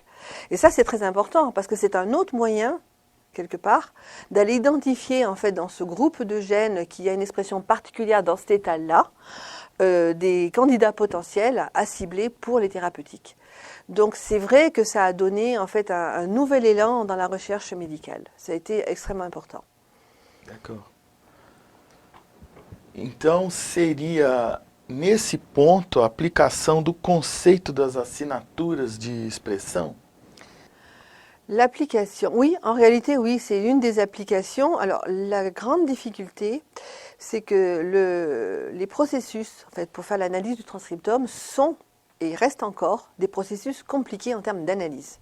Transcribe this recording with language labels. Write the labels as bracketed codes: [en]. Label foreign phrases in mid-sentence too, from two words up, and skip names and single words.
[fr] Et ça c'est très important parce que c'est un autre moyen quelque part, d'aller identifier en fait dans ce groupe de gènes qui a une expression particulière dans cet état-là, des candidats potentiels à cibler pour les thérapeutiques. Donc c'est vrai que ça a donné en fait un nouvel élan dans la recherche médicale. Ça a été extrêmement important. D'accord. [pt] Então seria nesse ponto a aplicação do conceito das assinaturas de expressão? [fr] L'application, oui, en réalité, oui, c'est une des applications. Alors, la grande difficulté, c'est que les processus, en fait, pour faire l'analyse du transcriptome sont et restent encore des processus compliqués en termes d'analyse.